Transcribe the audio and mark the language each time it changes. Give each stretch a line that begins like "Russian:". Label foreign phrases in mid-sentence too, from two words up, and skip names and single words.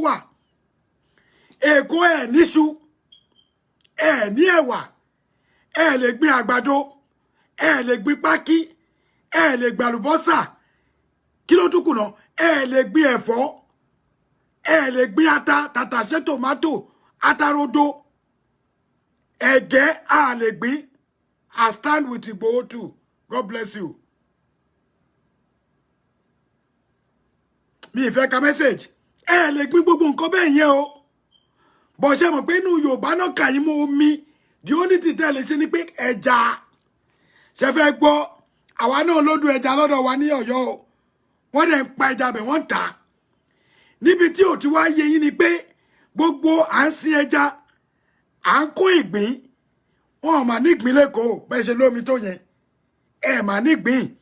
Yoruba: wà Èkó ẹ̀ níṣu ẹ̀ ní ẹ̀wà ẹ̀ lè gbin àgbàdo ẹ̀ lè gbin pákí ẹ̀ lè gbin àlùbọ́sà kí ló tún kù náà ẹ̀ lè gbin ẹ̀fọ́ ẹ̀ lè gbin ata tàtàṣé tòmátò atarodo ẹ̀gẹ́ a lè gbin.
English: I stand with Igboho too. God bless you.
Yoruba: Mi ìfẹ́ ka message ẹ lè gbin gbogbo nǹkan bẹ́ẹ̀ yẹn o bọ̀ ṣe mọ̀ pé inú Yorùbá náà kà yín mọ́ omi
English: the only thing
Yoruba: tẹ́ lè ṣe ni pé ẹja ṣe fẹ́ gbọ́ àwa náà lódù ẹja lọ́dọ̀ wa ní Ọ̀yọ́ o wọ́n dẹ̀ ń pa ẹja bẹ̀ wọ́n ń tà níbi tí ò ti wá yé yín ni pé gbogbo à ń sin ẹja à ń kó ìgbín wọn ò mà ní ìgbín lẹ́kọ̀ọ́ bẹ́ẹ̀ ṣe lómi tó yẹn ẹ mà ní ìgbín